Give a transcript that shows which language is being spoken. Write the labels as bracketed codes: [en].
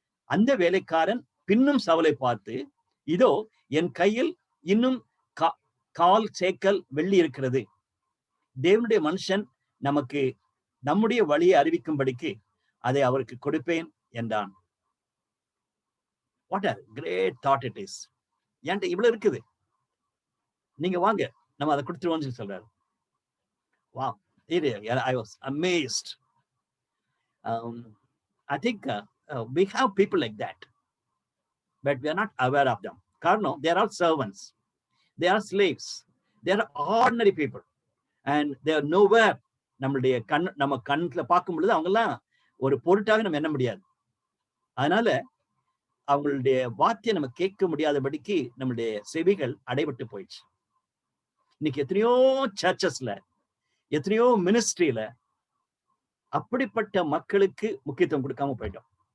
[ta] அந்த வேலைக்காரன் பின்னும் சவுலை பார்த்து, இதோ என் கையில் இன்னும் 1/4 சேக்கல் வெள்ளி இருக்கிறது, தேவனுடைய மனுஷன் நமக்கு நம்முடைய வழியை அறிவிக்கும்படிக்கு அதை அவருக்கு கொடுப்பேன் என்றான். [en] What a great thought it is. [ta] என்கிட்ட இவ்வளவு இருக்குது, நீங்க வாங்க நம்ம அதை கொடுத்துருவோம்னு சொல்றாரு. [en] Wow, I was amazed. I think we have people like that, but we are not aware of them. Karno, they are all servants, they are slaves, they are ordinary people, and they are nowhere. [ta] நம்ம கண்ணுல பார்க்கும் பொழுது அவங்க எல்லாம் ஒரு பொருட்டாக நம்ம எண்ண முடியாது. அதனால அவங்களுடைய வார்த்தையை நம்ம கேட்க முடியாதபடிக்கு நம்மளுடைய செவிகள் அடைபட்டு போயிடுச்சு. இன்னைக்கு எத்தனையோ சர்ச்சஸ்ல, எத்தனையோ மினிஸ்ட்ரியில அப்படிப்பட்ட மக்களுக்கு முக்கியத்துவம் கொடுக்காம போயிட்டோம்.